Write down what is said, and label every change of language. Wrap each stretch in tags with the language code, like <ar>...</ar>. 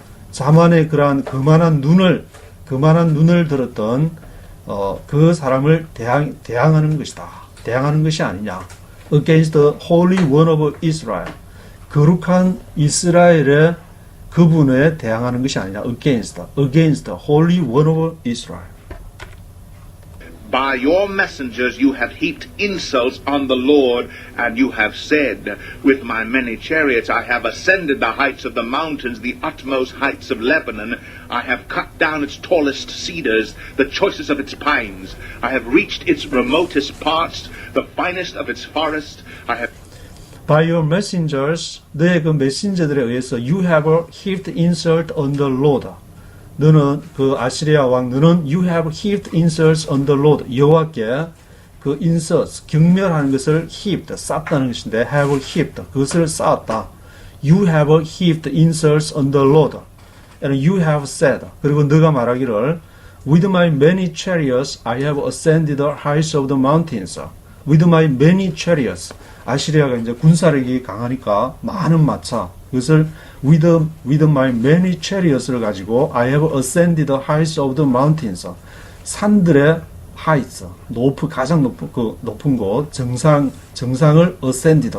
<ko>자만의 그러한 그만한 눈을 들었던 그 사람을 대항하는 것이다. 대항하는 것이 아니냐.</ko> <en>Against the Holy One of Israel.</en> <ko>거룩한 이스라엘의 그분에 대항하는 것이 아니냐.</ko> <en>Against the Holy One of Israel. By your messengers you have heaped insults on the Lord, and you have said, with my many chariots I have ascended the heights of the mountains, the utmost heights of Lebanon. I have cut down its tallest cedars, the choicest of its pines. I have reached its remotest parts, the finest of its forest. I have By your messengers,</en> <ko>너의 그 메신저들에 의해서</ko> <en>you have heaped insult on the Lord.</en> <ko>너는 그 아시리아 왕 너는</ko> <en>you have heaped insults on the Lord.</en> <ko>여호와께 그 insults 경멸하는 것을 heaped 쌓다는 것인데</ko> <en>have heaped</en> <ko>그것을 쌓았다.</ko> <en>You have heaped insults on the Lord. And you have said</en> <ko>그리고 너가 말하기를</ko> <en>with my many chariots I have ascended the heights of the mountains. With my many chariots.</en> <ko>아시리아가 이제 군사력이 강하니까 많은 마차.</ko> <en>그것을 with my many chariots를 가지고 I have ascended the heights of the mountains.</en> <ko>산들의 heights, 가장 높은 곳, 정상을 ascended.</ko>